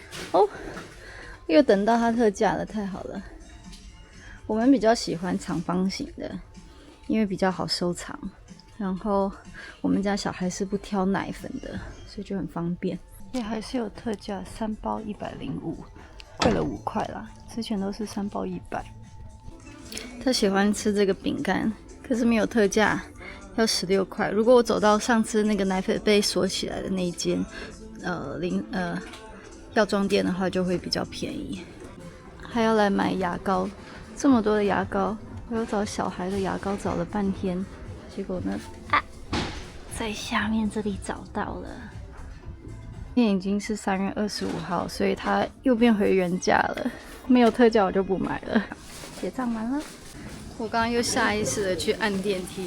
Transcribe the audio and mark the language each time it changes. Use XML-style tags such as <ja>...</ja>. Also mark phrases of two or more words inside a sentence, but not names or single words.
<zh>哦，又等到它特價了，太好了。我們比較喜歡長方形的，因為比較好收藏。然後我們家小孩是不挑奶粉的，所以就很方便。也還是有特價，3 包105，貴了5塊啦。之前都是3包100。他喜歡吃這個餅乾，可是沒有特價，要16塊。如果我走到上次那個奶粉被鎖起來的那一間，藥妝店的話，就會比較便宜。還要來買牙膏，這麼多的牙膏，我要找小孩的牙膏找了半天，結果呢，在下面這裡找到了。今天已經是3月25號，所以它又變回原價了。沒有特價我就不買了。結賬完了，我剛剛又下意識的去按電梯。</zh>